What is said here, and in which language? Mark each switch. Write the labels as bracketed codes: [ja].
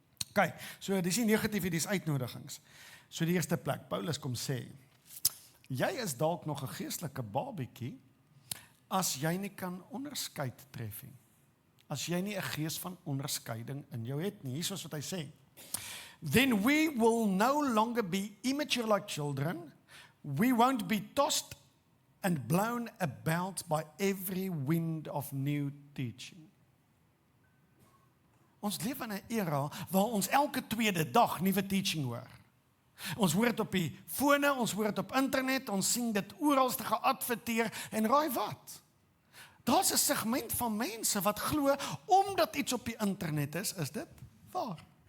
[af] Okay, so dis nie negatief, dis uitnodigings. So die eerste plek, Paulus kom sê, jy is dalk nog 'n geestelike babietjie, as jy nie kan onderskeid tref nie. As jy nie 'n gees van onderskeiding in jou het nie, hier is wat hy sê. [en] Then we will no longer be immature like children, we won't be tossed and blown about by every wind of new teaching. [af] Ons leef in 'n era waar ons elke tweede dag nuwe teaching hoor. Ons hoor dit op die fone, ons hoor dit op internet, ons sien dit oralste geadverteer en raai wat? Daar's 'n segment van mense wat glo omdat iets op die internet is dit waar.